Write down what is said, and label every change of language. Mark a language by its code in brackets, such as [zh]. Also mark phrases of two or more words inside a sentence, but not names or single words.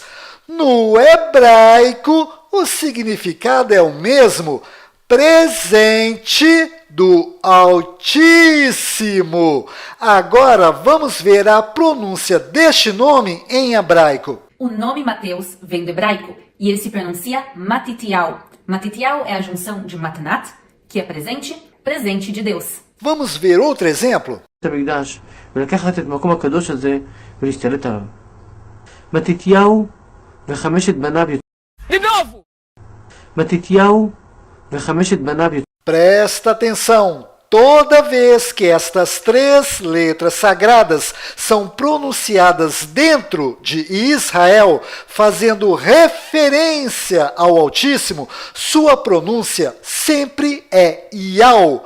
[pt] No hebraico, o significado é o mesmo, presente do Altíssimo. Agora vamos ver a pronúncia deste nome em hebraico. O nome Mateus vem do hebraico e ele se pronuncia Matitiau. Matitiau é a junção de Matnat, que é presente, presente de Deus. Vamos ver outro exemplo? [he] מתתיהו וחמשת בניו. מתתיהו וחמשת בניו. [pt] Presta atenção! Toda vez que estas 3 letras sagradas são pronunciadas dentro de Israel, fazendo referência ao Altíssimo, sua pronúncia sempre é Iau.